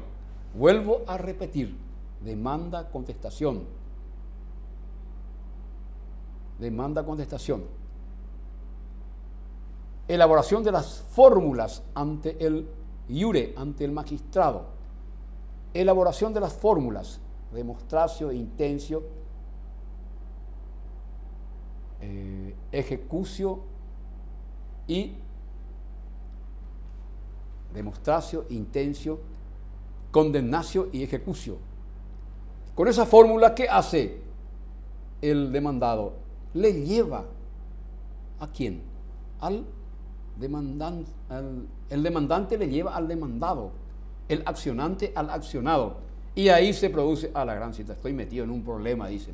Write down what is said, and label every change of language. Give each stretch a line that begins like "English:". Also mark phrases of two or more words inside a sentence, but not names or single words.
Spanish: Vuelvo a repetir, demanda, contestación. Demanda, contestación. Elaboración de las fórmulas ante el iure, ante el magistrado. Elaboración de las fórmulas,
Latin: demonstratio, intentio, ejecucio y demonstratio, intentio, condemnatio y ejecucio.
Spanish: Con esa fórmula, ¿qué hace el demandado? Le lleva ¿a quién? Al demandante. El demandante le lleva al demandado. el accionante al accionado. Y ahí se produce, a la gran cita, estoy metido en un problema, dice.